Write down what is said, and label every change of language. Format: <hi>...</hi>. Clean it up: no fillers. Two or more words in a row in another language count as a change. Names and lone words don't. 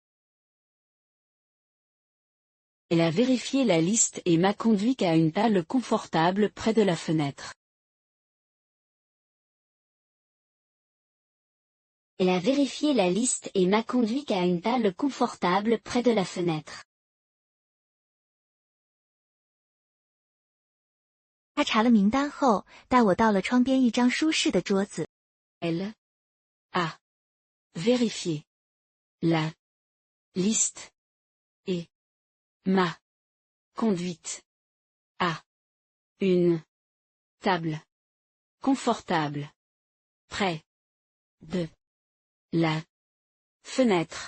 <fr>Elle a vérifié la liste et m'a conduit à une table confortable près de la fenêtre. Elle a vérifié la liste et m'a conduit à une table confortable près de la fenêtre.</fr> <zh>她查了名单后，带我到了窗边一张舒适的桌子。</zh> <fr>Elle a vérifié la liste et m'a conduite à une table confortable près de la fenêtre.</fr>